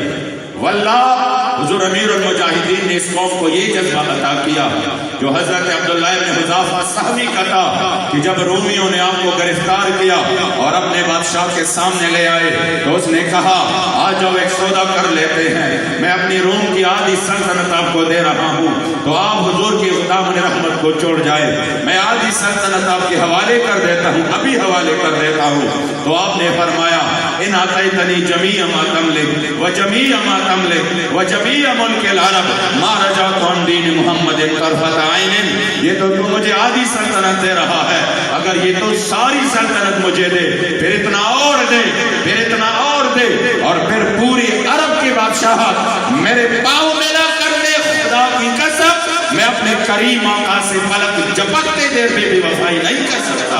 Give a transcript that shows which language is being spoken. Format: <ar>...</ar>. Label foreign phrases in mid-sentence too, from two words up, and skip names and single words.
<ur>واللہ حضور امیر المجاہدین نے اس قوم کو یہ جذبہ عطا کیا جو حضرت عبداللہ بن حذافہ صحابی کا تھا کہ جب رومیوں نے آپ کو گرفتار کیا اور اپنے بادشاہ کے سامنے لے آئے تو اس نے کہا آ جاؤ ایک سودا کر لیتے ہیں، میں اپنی روم کی آدھی سلطنت آپ کو دے رہا ہوں تو آپ حضور کی دامن رحمت کو چھوڑ جائے، میں آدھی سلطنت آپ کے حوالے کر دیتا ہوں، ابھی حوالے کر دیتا ہوں۔</ur> <ar>تو آپ نے فرمایا ان اعطیتنی جمیع ما تملک وجمیع ما تملک وجمیع ملک العرب ما رجعت عن دین محمد طرفت عین.</ar> <ur>یہ تو مجھے آدھی سلطنت دے رہا ہے، اگر یہ تو ساری سلطنت مجھے دے، پھر اتنا اور دے، پھر اتنا اور دے، اور پھر پوری عرب کی بادشاہت میرے پاؤں میں نہ کر دے. خدا کی قسم میں اپنے کریم آقا سے پلک جھپکتے دیر میں بھی وفائی نہیں کر سکتا.</ur>